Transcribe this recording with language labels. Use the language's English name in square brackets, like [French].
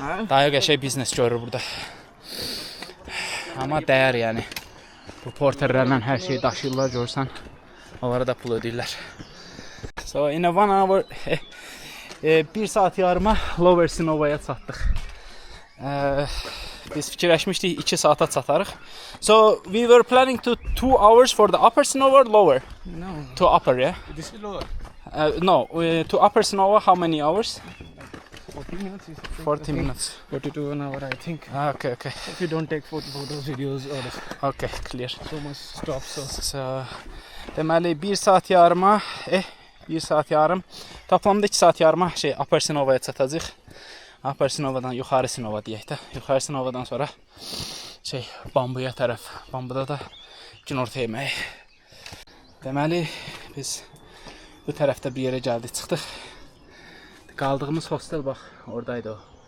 [Azerbaijani] Dayı qəşəng biznes görür burada. Amma dəyər yəni. Bu porterlərlə hər şeyi daşıyırlar, görsən. Onlara da pul ödəyirlər. [English] So in a 1 hour, [Azerbaijani] 1 saat yarıma Lower Sinovaya çatdıq. Biz fikirləşmişdik 2 saata çatarıq. [English] So we were planning to 2 hours for the Upper Sinova or lower? No. To upper, yeah? This is lower. No, to Upper Sinova, how many hours? 40 minutes. 40 minutes. 42 an hour, I think. Okay. If you don't take photos, videos, or Okay, clear. so much stuff. [Azerbaijani] So, deməli 1 saat yarıma, 1 saat yarım. Toplamda 2 saat yarıma Upper Sinovaya çatacağıq. Upper Sinovadan yuxarı Sinova deyək də. Yuxarı Sinovadan sonra Bambuya tərəf. Bambuda da günorta yeməyi. Deməli biz bu tərəfdə bir yerə gəldik, çıxdıq. Qaldığımız hostel bax, oradaydı o.